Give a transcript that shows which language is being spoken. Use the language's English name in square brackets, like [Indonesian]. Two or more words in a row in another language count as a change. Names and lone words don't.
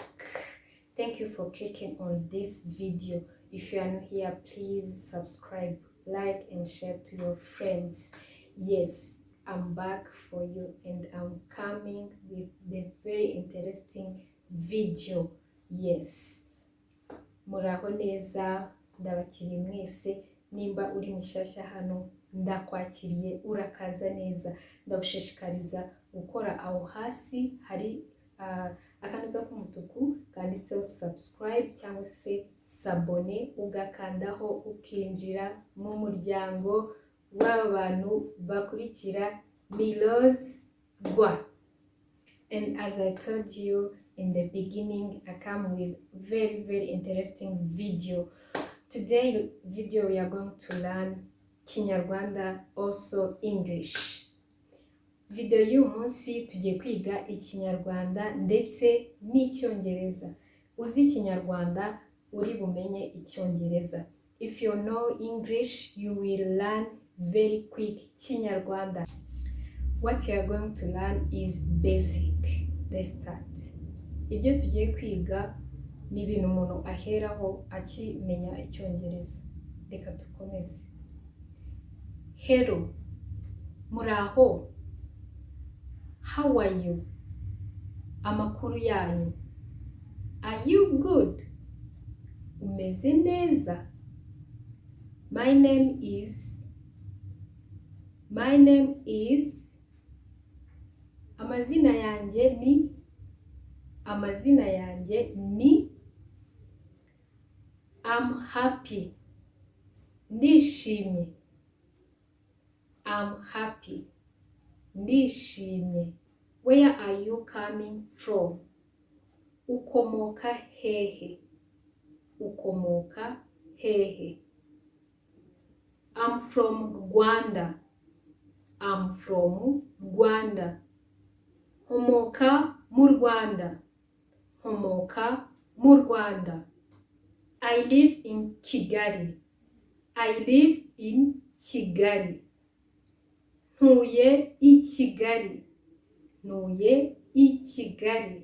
[English] Thank you for clicking on this video. If you are new here, please subscribe, like and share to your friends. Yes, I'm back for you and I'm coming with the very interesting video. Yes, [Kinyarwanda] muraho neza, ndabakiriye mwese. Nimba uri mushyashya hano, ndakwakiriye, urakaza neza. Ndagushishikariza gukora aho hasi hari akanoza k'umutuku kanditseho subscribe cyangwa se s'abonner, ugakandaho ukinjira mu muryango w'abantu bakurikira Milo's Gwa. [English] And as I told you in the beginning, I come with very interesting video. Today video we are going to learn Kinyarwanda, also English. [Kinyarwanda] Video y'uyu munsi tugiye kwiga Ikinyarwanda ndetse n'Icyongereza. Uzi Ikinyarwanda uri bumenye Icyongereza. [English] If you know English, you will learn very quick Kinyarwanda. What you are going to learn is basic. Let's start. [Kinyarwanda] Ibyo tugiye kwiga ni ibintu umuntu aheraho akimenya Icyongereza. Reka dukomeze. Hello, muraho. [English] How are you? [Kinyarwanda] Amakuru yanyu. [English] Are you good? [Kinyarwanda] Umeze neza? [English] My name is. [Kinyarwanda] Amazina yanjye ni. [English] I'm happy. Ndishimye. I'm happy. Ndishimye. Where are you coming from? [Kinyarwanda] Ukomoka hehe. [English] I'm from Rwanda. [Kinyarwanda] Homoka mu Rwanda. [English] I live in Kigali. [Kinyarwanda] Ntuye i Kigali.